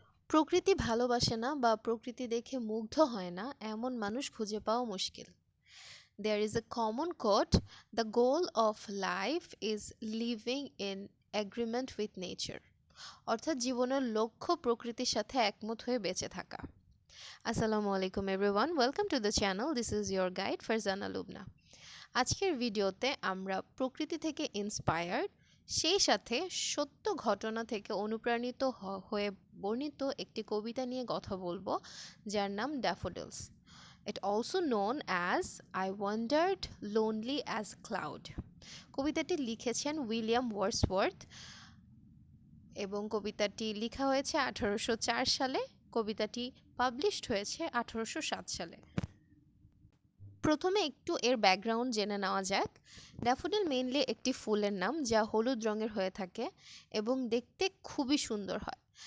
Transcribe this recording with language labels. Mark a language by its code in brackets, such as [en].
[bn] প্রকৃতি ভালোবাসে না বা প্রকৃতি দেখে মুগ্ধ হয় না এমন মানুষ খুঁজে পাওয়া মুশকিল। [en] There is a common quote: the goal of life is living in agreement with nature. [bn] অর্থাৎ জীবনের লক্ষ্য প্রকৃতির সাথে একমত হয়ে বেঁচে থাকা। [en] আসসালামু আলাইকুম everyone, welcome to the channel. This is your guide Farzana Lubna. [bn] আজকের ভিডিওতে আমরা প্রকৃতি থেকে ইন্সপায়ার্ড, সেই সাথে সত্য ঘটনা থেকে অনুপ্রাণিত হয়ে বর্ণিত একটি কবিতা নিয়ে কথা বলবো, যার নাম daffodils. [en] It also known as I Wandered Lonely as Cloud. [bn] কবিতাটি লিখেছেন উইলিয়াম ওয়ার্ডসওয়ার্থ এবং কবিতাটি লেখা হয়েছে 1804 সালে। কবিতাটি পাবলিশড হয়েছে 1807 সালে। প্রথমে একটু এর ব্যাকগ্রাউন্ড জেনে নেওয়া যাক। ড্যাফোডিল মেইনলি একটি ফুলের নাম যা হলুদ রঙের হয়ে থাকে এবং দেখতে খুবই সুন্দর হয়।